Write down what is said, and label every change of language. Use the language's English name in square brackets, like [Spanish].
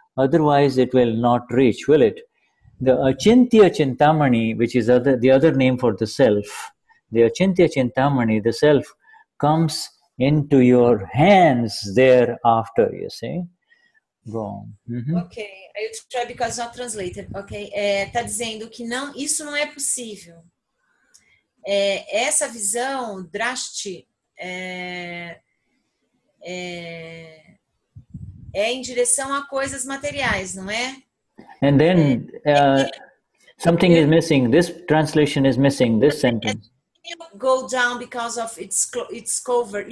[English] Otherwise it will not reach, will it? The Achintya Chintamani, which is the other name for the self, the Achintya Chintamani, the self, comes into your hands thereafter, you see. Go on. Ok, I try because not translated. [Portuguese] Ok, tá dizendo que isso não é possível. Essa visão drashti é em direção a coisas materiais, não é? [English] And then something is missing. This translation is missing. This sentence. Go down because of it's covered.